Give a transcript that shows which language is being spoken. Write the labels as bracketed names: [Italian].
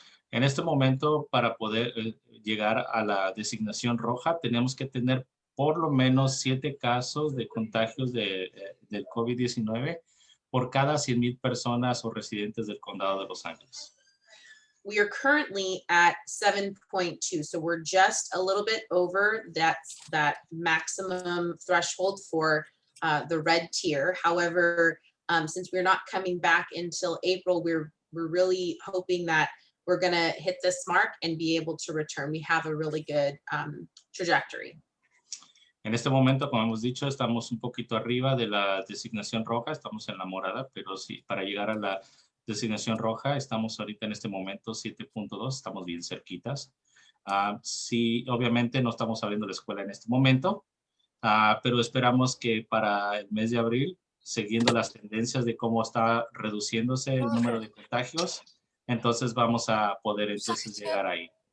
[Spanish] En este momento, para poder llegar a la designación roja, tenemos que tener por lo menos 7 casos de contagios del COVID-19 por cada 100,000 personas o residentes del condado de Los Ángeles. [English] We are currently at 7.2, so we're just a little bit over that maximum threshold for the red tier. However, since we're not coming back until April, we're really hoping that we're gonna hit this mark and be able to return. We have a really good trajectory. [Spanish] En este momento, como hemos dicho, estamos un poquito arriba de la designación roja, estamos en la morada, pero sí, para llegar a la designación roja, estamos ahorita en este momento 7.2, estamos bien cerquitas. Sí, obviamente no estamos abriendo la escuela en este momento, pero esperamos que para el mes de abril, siguiendo las tendencias de cómo está reduciéndose el número de contagios, entonces vamos a poder entonces llegar ahí.